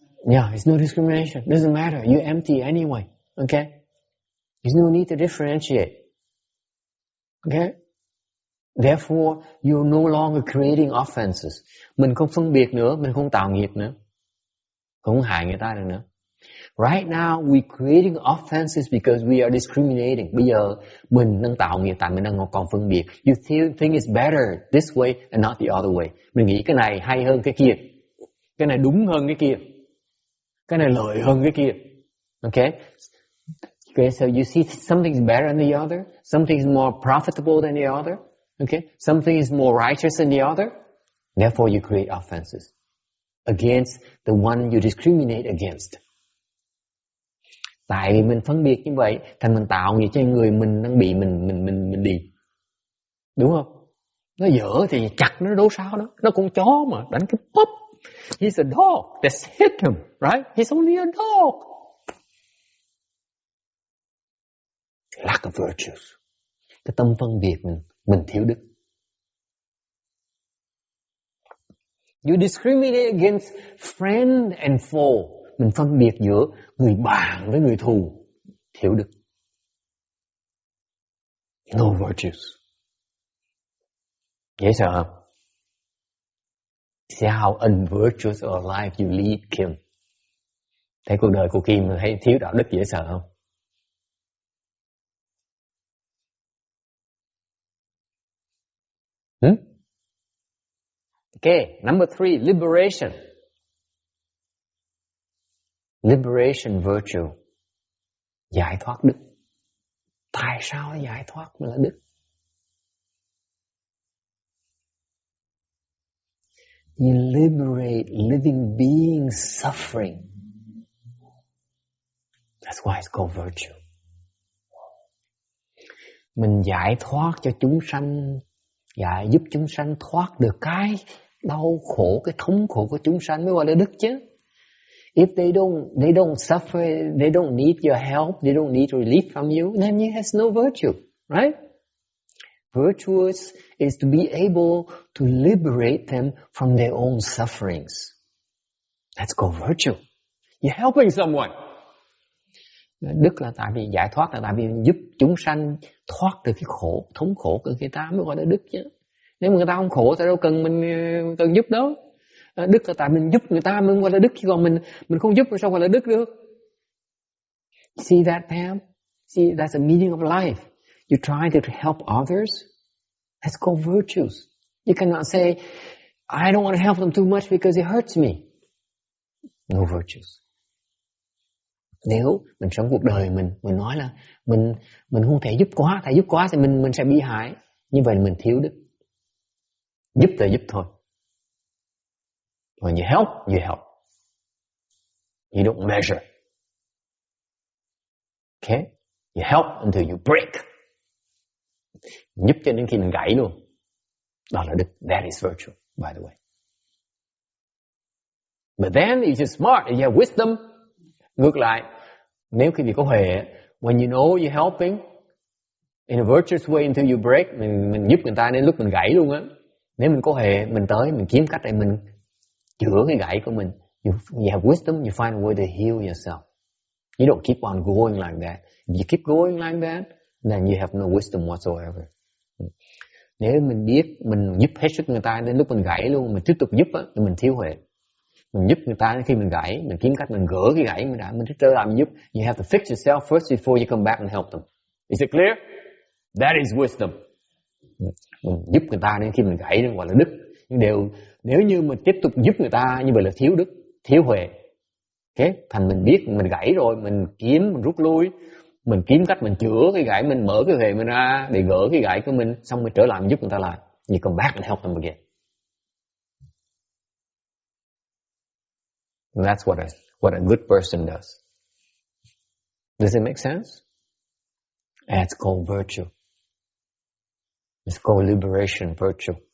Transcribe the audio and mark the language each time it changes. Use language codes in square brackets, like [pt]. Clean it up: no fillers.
[en] Yeah, it's no discrimination. Doesn't matter. You're empty anyway. Okay? There's no need to differentiate. Okay? Therefore, you're no longer creating offenses. [vi] Mình không phân biệt nữa, mình không tạo nghiệp nữa. Không hại người ta được nữa. [en] Right now, we're creating offenses because we are discriminating. [vi] Bây giờ, mình đang tạo nghiệp tại mình đang còn phân biệt. [en] You think it's better this way and not the other way. [vi] Mình nghĩ cái này hay hơn cái kia. Cái này đúng hơn cái kia. Cái này lợi hơn cái kia. Okay? [en] Okay, so you see something is better than the other. Something is more profitable than the other. Okay? Something is more righteous than the other. Therefore, you create offenses against the one you discriminate against. [vi] Tại vì mình phân biệt như vậy, thành mình tạo nghiệp cho người mình đang bị mình đi. Đúng không? Nó dở thì chặt nó đâu sao đó. Nó con chó mà, đánh cái pop. [en] He's a dog. Let's hit him, right? He's only a dog. Lack of virtues. [vi] Cái tâm phân biệt mình thiếu đức. [en] You discriminate against friend and foe. [vi] Mình phân biệt giữa người bạn với người thù. Thiếu đức. [en] No virtues. [vi] Dễ sợ không? [en] See how unvirtuous of a life you lead, Kim. [vi] Thấy cuộc đời của Kim thấy thiếu đạo đức dễ sợ không? [en] Okay, number 3, liberation. Liberation virtue. [vi] Giải thoát đức. Tại sao giải thoát mà là đức? [en] You liberate living beings suffering. That's why it's called virtue. [vi] Mình giải thoát cho chúng sanh, giúp chúng sanh thoát được cái đau khổ, cái thống khổ của chúng sanh mới gọi là đức chứ. [en] If they don't suffer, they don't need your help, they don't need relief from you, then you have no virtue, right? Virtuous is to be able to liberate them from their own sufferings. That's called virtue. You're helping someone. [vi] Đức là tại vì giải thoát là tại vì giúp chúng sanh thoát được cái khổ, thống khổ của người ta mới gọi là đức chứ. Nếu mà người ta không khổ thì đâu cần mình cần giúp đâu. Đức là tại mình giúp người ta mới gọi là đức, chứ còn mình không giúp thì sao gọi là đức được? [en] See that, Pam? See, that's the meaning of life. You try to help others. That's called virtues. You cannot say, I don't want to help them too much because it hurts me. No virtues. [vi] Nếu mình sống cuộc đời mình nói là mình không thể giúp quá, tại giúp quá thì mình sẽ bị hại. Như vậy mình thiếu đức. Giúp thì giúp thôi. [en] When you help, you help. You don't measure. Okay? You help until you break. [vi] Giúp cho đến khi mình gãy luôn. Đó là đức. [en] That is virtue, by the way. But then, if you're smart, if you have wisdom, [vi] ngược lại, nếu quý vị có huệ, [en] when you know you're helping, in a virtuous way until you break, [vi] mình giúp người ta đến lúc mình gãy luôn á. Nếu mình có huệ, mình tới, mình kiếm cách để mình chữa cái gãy của mình. [en] You have wisdom, you find a way to heal yourself. You don't keep on going like that. If you keep going like that, then you have no wisdom whatsoever. [vi] Nếu mình biết mình giúp hết sức người ta đến lúc mình gãy luôn, mình tiếp tục giúp á, thì mình thiếu huệ. Mình giúp người ta khi mình gãy, mình kiếm cách mình gỡ cái gãy mình trở lại mình giúp. [en] You have to fix yourself first before you come back and help them. Is it clear? That is wisdom. [vi] Mình giúp người ta đến khi mình gãy nó gọi là đức. Nhưng nếu như mình tiếp tục giúp người ta như vậy là thiếu đức, thiếu huệ. Okay? Thành mình biết mình gãy rồi, mình rút lui, mình kiếm cách mình chữa cái gãy, mình mở cái huệ mình ra để gỡ cái gãy của mình, xong mình trở lại mình giúp người ta lại. [en] You come back and help them again. And that's what a good person does. Does it make sense? It's called virtue. It's called liberation virtue.